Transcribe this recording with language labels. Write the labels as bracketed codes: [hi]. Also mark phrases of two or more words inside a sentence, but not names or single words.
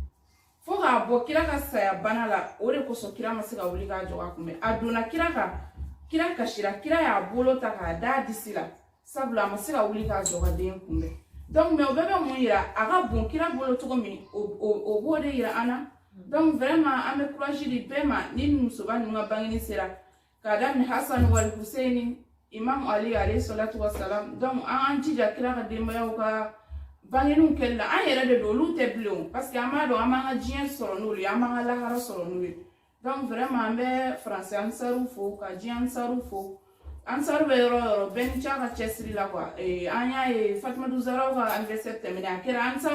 [bm] fo k'a bɔ kira ka saya bana la o de kosɔn kira ma se ka wuli k'a jɔ k'a kunbɛn a donna kira kan kira kasira kira y'a bolo ta k'a da disi la sabula a ma se ka wuli k'a jɔ ka den kunbɛn [fr] donc mais [bm] o bɛɛ bɛ mun yira a ka bon kira bolo cogo min o b'o de yira an na [fr] donc vraiment [bm] an bɛ courage di bɛɛ ma ni musoba ninnu ka bangeni sera k'a daminɛ hasan wal huseini imam ali [ar] عليه الصلاة والسلام [bm] donc an jija kira ka denbayaw ka bangeniw kɛli la an yɛrɛ de don olu tɛ bilen [fr] parce que [bm] an b'a dɔn an b'an ka diɲɛ sɔrɔ n'olu ye an b'an ka lahara sɔrɔ n'olu ye [fr] donc vraiment [bm] an bɛ faransi ansaru fo ka diɲɛ ansaru fo ansaru bɛ yɔrɔ o yɔrɔ bɛɛ ni ca ka cɛsiri la quoi an y'a ye fatumatu zaraw ka anniversaire tɛmɛnen a kɛra ansaru